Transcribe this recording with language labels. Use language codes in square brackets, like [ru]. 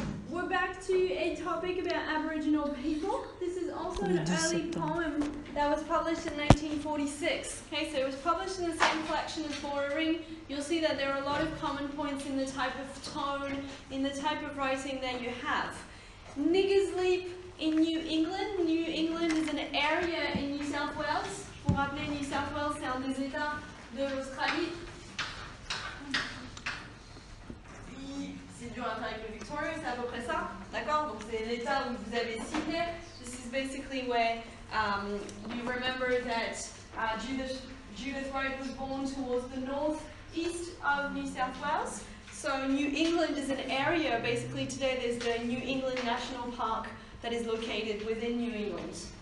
[en] We're back to a topic about Aboriginal people. This is also an early poem that was published in 1946. Okay, so it was published in the same collection as Bordering. You'll see that there are a lot of common points in the type of tone, in the type of writing that you have. Niggers Leap in New England. New England is an area in New South Wales. [fr] Pour rappeler, New South Wales, c'est un des États de l'Australie. C'est dur à faire avec le Victoria, c'est à peu près ça, d'accord? Donc c'est l'état où vous avez Sydney. [en] This is basically where you remember that Judith Wright was born towards the northeast of New South Wales. So New England is an area, basically today there's the New England National Park that is located within New England.